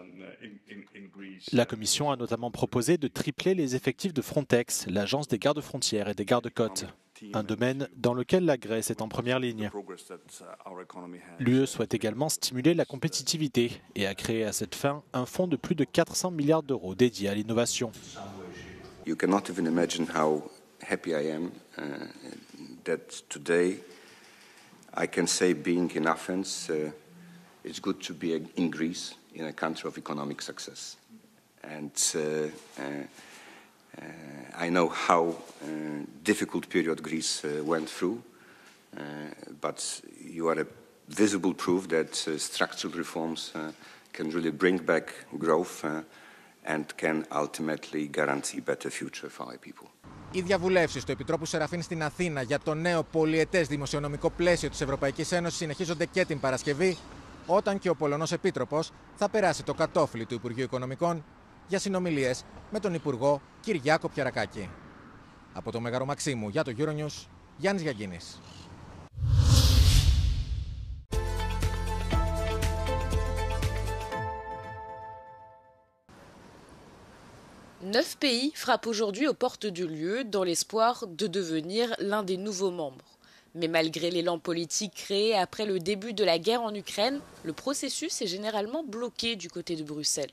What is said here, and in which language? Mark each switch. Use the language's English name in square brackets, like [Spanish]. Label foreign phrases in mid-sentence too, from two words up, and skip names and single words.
[French] La Commission a notamment proposé de tripler les effectifs de Frontex, l'agence des gardes-frontières et des gardes-côtes, un domaine dans lequel la Grèce est en première ligne. L'UE souhaite également stimuler la compétitivité et a créé à cette fin un fonds de plus de 400 milliards d'euros dédié à l'innovation. [English] You cannot even imagine how happy I am that today I can say being in Athens, it's good to be in Greece, in a country of economic success. And I know how difficult period Greece went through, but you are a visible proof that structural reforms can really bring back growth and can ultimately guarantee a better future for our people. [Greek] Οι διαβουλεύσεις του Επιτρόπου Σεραφίν στην Αθήνα για το νέο πολυετές δημοσιονομικό πλαίσιο της Ευρωπαϊκής Ένωσης συνεχίζονται και την Παρασκευή, όταν και ο Πολωνός Επίτροπος θα περάσει το κατόφλι του Υπουργείου Οικονομικών για συνομιλίες με τον Υπουργό Κυριάκο Πιαρακάκη. Από το Μέγαρο Μαξίμου για το Euronews, Γιάννης Γιαγκίνης. [French] Neuf pays frappent aujourd'hui aux portes de l'UE dans l'espoir de devenir l'un des nouveaux membres. Mais malgré l'élan politique créé après le début de la guerre en Ukraine, le processus est généralement bloqué du côté de Bruxelles.